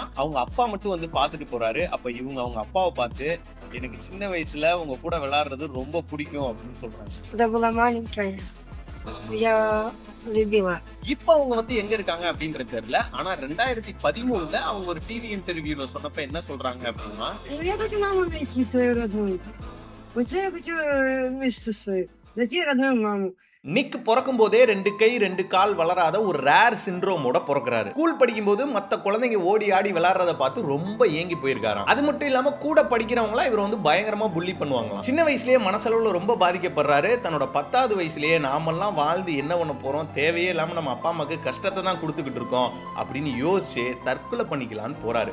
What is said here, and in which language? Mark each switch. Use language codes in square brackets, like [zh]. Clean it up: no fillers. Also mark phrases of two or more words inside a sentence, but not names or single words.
[ta] அவங்க அப்பா மட்டும் வந்து பாத்துட்டு போறாரு. அப்ப இவங்க அவங்க அப்பாவை பார்த்து, எனக்கு சின்ன வயசுல உங்க கூட விளையாடுறது ரொம்ப பிடிக்கும் அப்படின்னு சொல்றாங்க. இப்ப அவங்க வந்து எங்க இருக்காங்க அப்படின்றது தெரியல. ஆனா 2013ல அவங்க ஒரு [en] TV interview [ta] சொன்னப்ப என்ன சொல்றாங்க அப்படின்னா, [ru] Я хочу маму найти свою родную. Вот я хочу вместе свою. Найти родную маму. [ta] நிக் பிறக்கும் போதே 2 கை 2 கால் வளராத ஒரு [en] rare syndrome [ta] பிறக்கிறாரு. ஸ்கூல் படிக்கும் போது மத்த குழந்தைங்க ஓடி ஆடி விளையாடுறத பார்த்து ரொம்ப ஏங்கி போயிருக்காராம். அது மட்டும் இல்லாம கூட படிக்கிறவங்களா இவர் வந்து பயங்கரமா புள்ளி பண்ணுவாங்களாம். சின்ன வயசுலயே மனசளவுல ரொம்ப பாதிக்கப்படுறாரு. தன்னோட 10வது வயசுலயே நாமெல்லாம் வாழ்ந்து என்ன பண்ண போறோம், தேவையே இல்லாம நம்ம அப்பா அம்மாக்கு கஷ்டத்தை தான் கொடுத்துக்கிட்டு இருக்கோம் அப்படின்னு யோசிச்சு தற்கொலை பண்ணிக்கலான்னு போறாரு.